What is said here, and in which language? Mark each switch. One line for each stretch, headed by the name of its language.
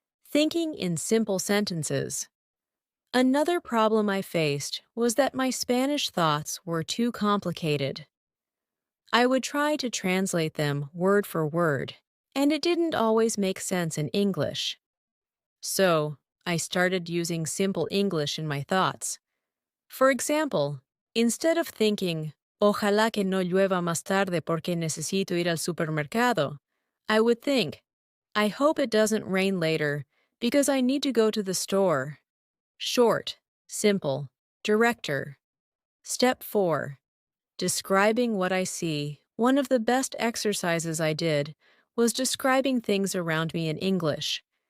English: Thinking in simple sentences. Another problem I faced was that my Spanish thoughts were too complicated. I would try to translate them word for word, and it didn't always make sense in English. So, I started using simple English in my thoughts. For example, instead of thinking,
Spanish: Ojalá que no llueva más tarde porque necesito ir al supermercado.
English: I would think, I hope it doesn't rain later because I need to go to the store. Short, simple, director. Step 4. Describing what I see. One of the best exercises I did was describing things around me in English.